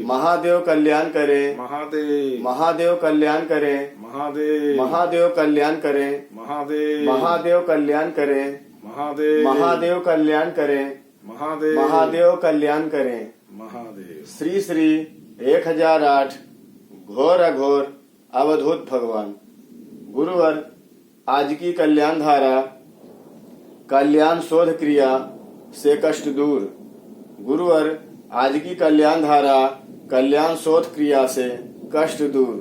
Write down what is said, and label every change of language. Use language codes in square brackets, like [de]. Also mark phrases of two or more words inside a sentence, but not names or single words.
[hi] महादेव कल्याण करे, महादेव महादेव कल्याण करे, महादेव महादेव कल्याण करे, महादेव महादेव कल्याण करे, महादेव महादेव कल्याण करे, महादेव महादेव कल्याण करे। महादेव। श्री श्री 1008 घोर अघोर अवधूत भगवान। गुरुवर आज की कल्याण धारा, कल्याण शोध क्रिया से कष्ट दूर। गुरुवर आज की कल्याण धारा, कल्याण शोध क्रिया से कष्ट दूर।